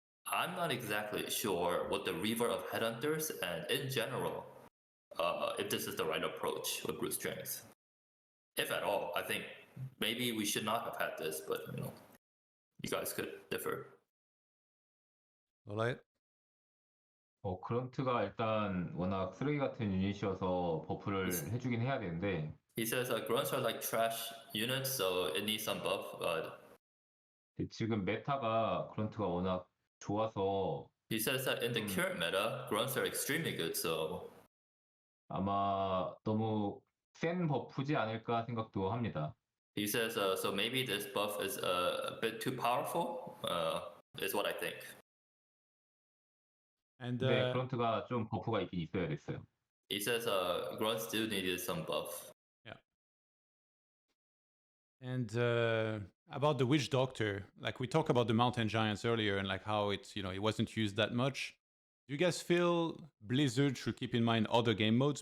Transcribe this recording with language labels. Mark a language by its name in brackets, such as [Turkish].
[English] I'm not exactly sure what the reaver of Headhunters and in general, if this is the right approach with brute strength. If at all, I think maybe we should not have had this, but you guys could differ. LawLiet? [Korean] 그런트가 일단 워낙 쓰레기 같은 유닛이어서 버프를 해주긴 해야 되는데 [English] He says grunts are like trash units, so it needs some buff. [Korean] 지금 메타가 그런트가 워낙 좋아서 [English] He says that in the current meta, grunts are extremely good, so [Korean] 아마 너무 센 버프지 않을까 생각도 합니다. [English] He says so maybe this buff is a bit too powerful, is what I think. And [Korean] 네, 그런트가 좀 버프가 있긴 있어야 됐어요. [English] He says grunts do needed some buff. Yeah. And about the witch doctor, like we talked about the mountain giants earlier and like how it's, it wasn't used that much. Do you guys feel Blizzard should keep in mind other game modes?